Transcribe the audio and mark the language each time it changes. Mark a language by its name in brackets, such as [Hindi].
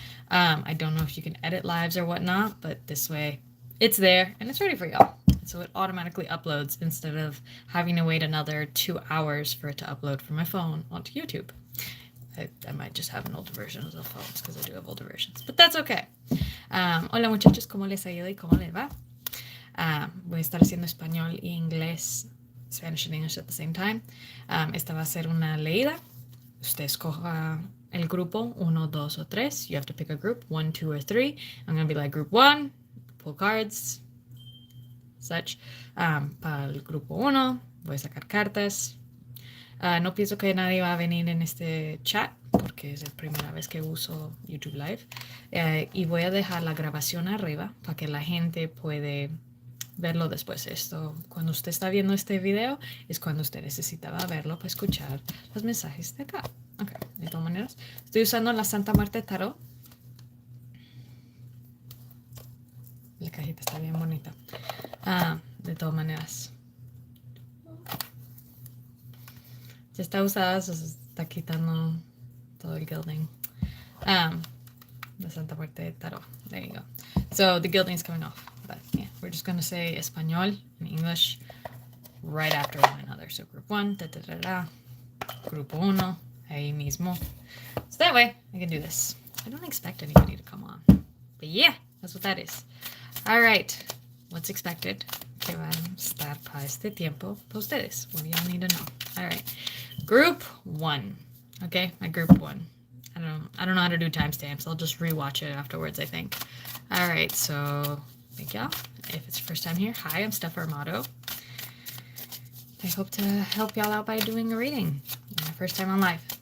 [English] I don't know if you can edit lives or whatnot, but this way it's there and it's ready for y'all. So it automatically uploads instead of having to wait another 2 hours for it to upload from my phone onto YouTube. I might just have an older version of the phones because I do have older versions, but that's okay. [Spanish] Hola muchachos, ¿cómo les ha ido y cómo les va? Voy a estar haciendo español y inglés, [English] Spanish and English at the same time. [Spanish] Esta va a ser una leída. Usted escoja el grupo 1, 2 o 3. [English] You have to pick a group 1, 2 or 3. I'm going to be like group 1, pull cards, such. [Spanish] Para el grupo 1 voy a sacar cartas. No pienso que nadie va a venir en este chat porque es la primera vez que uso YouTube Live. Y voy a dejar la grabación arriba para que la gente puede verlo después. Esto, cuando usted está viendo este video, es cuando usted necesitaba verlo para escuchar los mensajes de acá. Ok, de todas maneras, estoy usando la SAArmate Tarot. La cajita está bien bonita. De todas maneras, ya está usada, se está quitando todo el gilding. [English] The SAArmate Tarot. There you go. So the gilding is coming off. But yeah, we're just going to say español and English right after one another. So group 1, da da da da. [Spanish] Grupo 1, ahí mismo. [English] So that way I can do this. I don't expect anybody to come on. But yeah, that's what that is. All right. What's expected? [Spanish] Que van a estar para este tiempo para ustedes. [English] What do y'all need to know? All right. Group 1. Okay, my group 1. I don't know how to do timestamps. I'll just rewatch it afterwards, I think. All right, so thank y'all. If it's your first time here, hi, I'm SAArmato. I hope to help y'all out by doing a reading. My first time on live.